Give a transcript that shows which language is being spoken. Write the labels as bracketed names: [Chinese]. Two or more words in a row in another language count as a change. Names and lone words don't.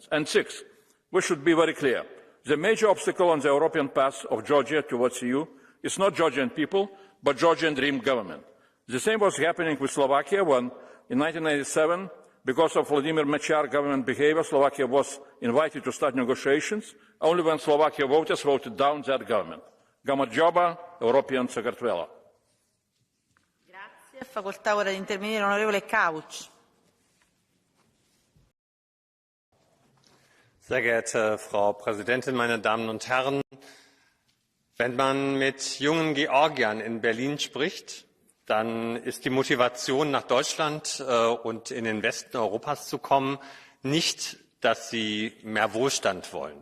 [English] And sixth, we should be very clear. The major obstacle on the European path of Georgia towards EU is not Georgian people, but Georgian dream government. The same was happening with Slovakia when, in 1997, because of Vladimir Mečiar government behavior, Slovakia was invited to start negotiations, only when Slovakia voters voted down that government. Gamarjoba, European Secretariat. [Italian] Grazie. Facoltà ora di intervenire l'onorevole Couch. [German] Sehr geehrte Frau Präsidentin, meine Damen und Herren! Wenn man mit jungen Georgiern in Berlin spricht, dann ist die Motivation, nach Deutschland und in den Westen Europas zu kommen, nicht, dass sie mehr Wohlstand wollen.